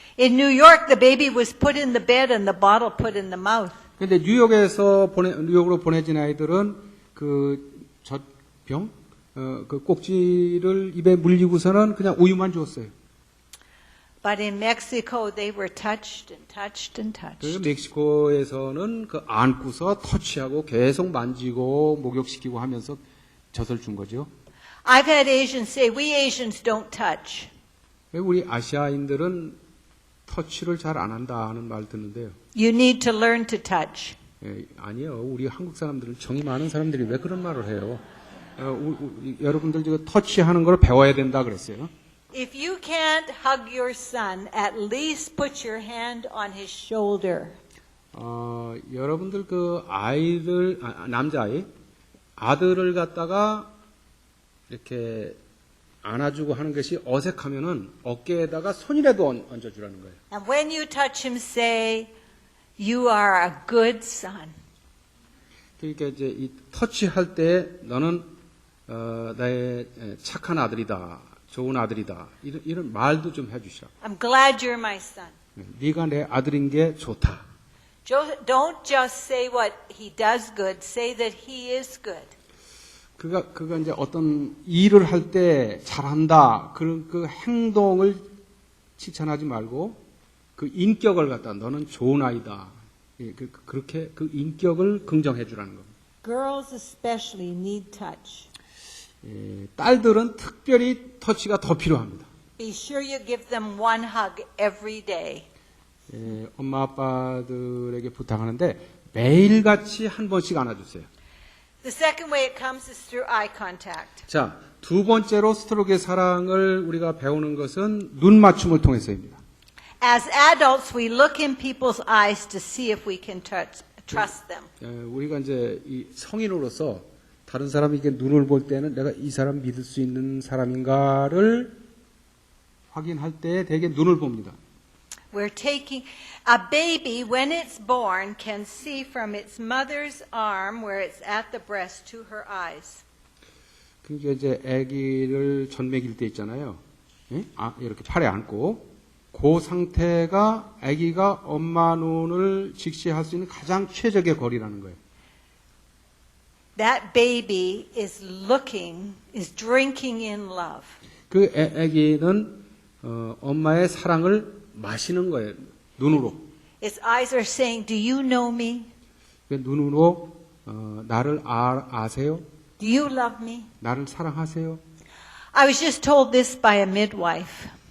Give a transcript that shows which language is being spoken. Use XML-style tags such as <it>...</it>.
<en>In New York, the baby was put in the bed and the bottle put in the mouth.</en> <ko>그런데 뉴욕으로 보내진 아이들은 그 젖병, 그 꼭지를 입에 물리고서는 그냥 우유만 줬어요.</ko> <en>But in Mexico, they were touched and touched and touched.</en> <ko>그래서 멕시코에서는 그 안고서 터치하고 계속 만지고 목욕시키고 하면서 젖을 준 거죠.</ko> <en>I've had Asians say, we Asians don't touch.</en> <ko>우리 아시아인들은 터치를 잘 안 한다 하는 말 듣는데요.</ko> <en>You need to learn to touch.</en> <ko>아니요. 우리 한국 사람들은 정이 많은 사람들이 왜 그런 말을 해요? 여러분들 지금 터치하는 걸 배워야 된다 그랬어요.</ko> <en>If you can't hug your son, at least put your hand on his shoulder.</en> <ko>여러분들 그 아이들, 남자아이, 아들을 갖다가 이렇게 안아주고 하는 것이 어색하면은 어깨에다가 손이라도 얹어주라는 거예요.</ko> <en>And when you touch him, say, you are a good son.</en> <ko>그러니까 이제 이 터치할 때 너는 나의 착한 아들이다, 좋은 아들이다 이런 말도 좀 해주시라.</ko> <en>I'm glad you're my son.</en> <ko>네가 내 아들인 게 좋다.</ko> <en>Don't just say what he does good. Say that he is good.</en> <ko>그가 이제 어떤 일을 할 때 잘한다 그런 그 행동을 칭찬하지 말고 그 인격을 갖다 너는 좋은 아이다. 그렇게 그 인격을 긍정해 주라는 겁니다.</ko> <en>Girls especially need touch.</en> <ko>딸들은 특별히 터치가 더 필요합니다.</ko> <en>Be sure you give them one hug every day.</en> <ko>엄마 아빠들에게 부탁하는데 매일같이 한 번씩 안아주세요.</ko> <en>The second way it comes is through eye contact.</en> <ko>자, 두 번째로 스토르게 사랑을 우리가 배우는 것은 눈 맞춤을 통해서입니다. As adults, we look in people's eyes to see if we can trust them. 우리가 이제 이 성인으로서 다른 사람에게 눈을 볼 때는 내가 이 사람 믿을 수 있는 사람인가를 확인할 때 대개 눈을 봅니다.</ko> <en>We're taking a baby when it's born can see from its mother's arm where it's at the breast to her eyes.</en> <ko>그게 이제 아기를 젖 먹일 때 있잖아요. 예? 이렇게 팔에 안고 그 상태가 아기가 엄마 눈을 직시할 수 있는 가장 최적의 거리라는 거예요.</ko> <en>That baby is drinking in love.</en> <ko>그 아기는 엄마의 사랑을 마시는 거예요. 눈으로.</ko> <en>Its eyes are saying, "Do you know me?</en> <ko>그 눈으로 나를 아세요?</ko> <en>Do you love me?"</en> <ko>나를 사랑하세요?</ko> <en>I was just told this by a midwife.</en>